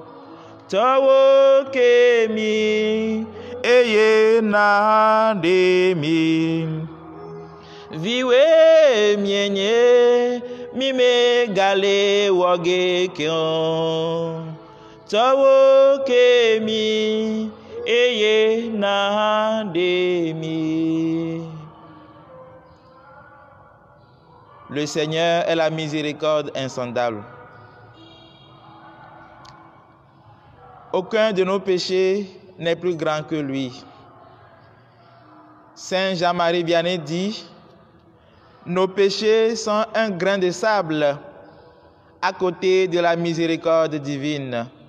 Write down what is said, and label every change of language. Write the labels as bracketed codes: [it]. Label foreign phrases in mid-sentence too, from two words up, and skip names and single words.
[ee] Tsɔwo ke mi eye naɖe mi, viwoe mienye mi megale wɔ ge ke o. Tsɔwo ke mi eye naɖe mi. [fr] Le Seigneur est la miséricorde insondable. Aucun de nos péchés n'est plus grand que lui. Saint Jean-Marie Vianney dit: nos péchés sont un grain de sable à côté de la miséricorde divine.